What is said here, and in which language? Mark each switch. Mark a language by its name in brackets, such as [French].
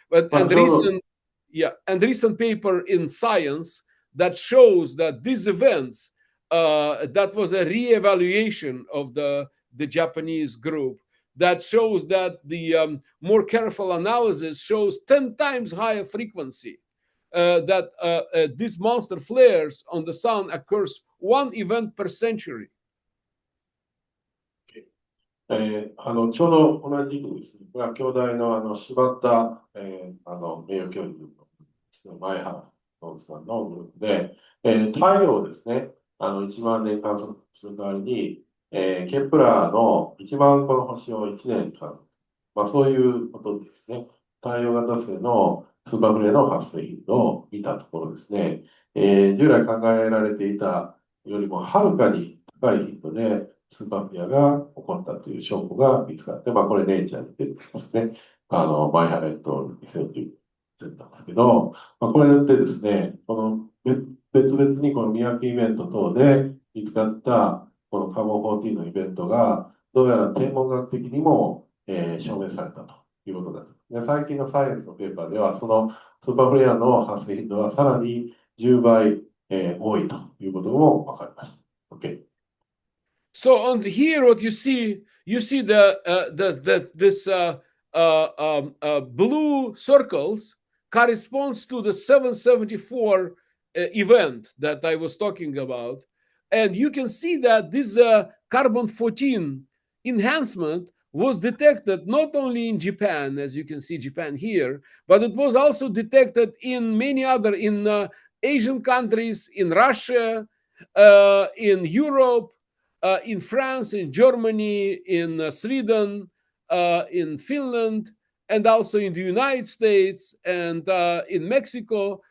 [English] And recent paper in Science that shows that these events, that was a re-evaluation of the Japanese group, that shows that the more careful analysis shows 10 times higher frequency. That these monster flares on the sun occurs one event per century. [Japanese] ちょうど同じ時期ですね、これは京大の柴田、名誉教授の前原さんのグループで、太陽をですね、1万年観測する代わりに、ケプラーの1万個の星を1年間、そういうことですね、太陽型星のスーパーフレアの発生頻度を見たところですね、従来考えられていたよりもはるかに高い頻度でスーパーフレアが起こったという証拠が見つかって、これネイチャーに出てますね。マイハレット2010年なんですけど、これによってですね、この別々にこの三宅イベント等で見つかったこのカーボン14のイベントが、どうやら天文学的にも、証明されたということだと。で、最近のサイエンスのペーパーでは、そのスーパーフレアの発生頻度はさらに10倍、多いということも分かりました。 [English] Okay. So on here, what you see this blue circles corresponds to the 774 event that I was talking about. And you can see that this carbon-14 enhancement was detected not only in Japan, as you can see Japan here, but it was also detected in many other, in Asian countries, in Russia, in Europe, in France, in Germany, in Sweden, in Finland, and also in the United States and in Mexico.